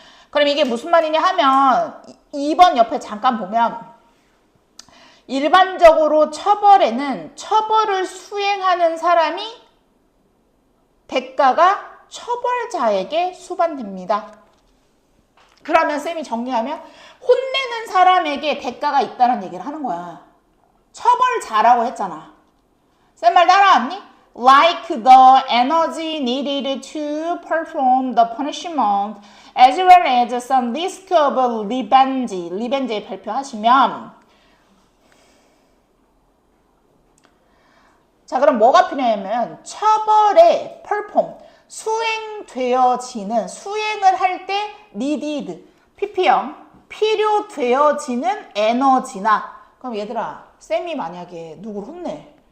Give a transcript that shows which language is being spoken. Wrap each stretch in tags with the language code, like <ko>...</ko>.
<ko>그럼 이게 무슨 말이냐 하면 2번 옆에 잠깐 보면 일반적으로 처벌에는 처벌을 수행하는 사람이 대가가 처벌자에게 수반됩니다. 그러면 쌤이 정리하면 혼내는 사람에게 대가가 있다는 얘기를 하는 거야. 처벌자라고 했잖아. 쌤 말 따라왔니?</ko> <en>Like the energy needed to perform the punishment as well as some risk of revenge.</en> <ko>리벤지에 발표하시면 자, 그럼 뭐가 필요하냐면 처벌의 perform, 수행되어지는, 수행을 할 때 needed, pp형, 필요되어지는 에너지나 그럼 얘들아, 쌤이 만약에 누굴 혼내?</ko>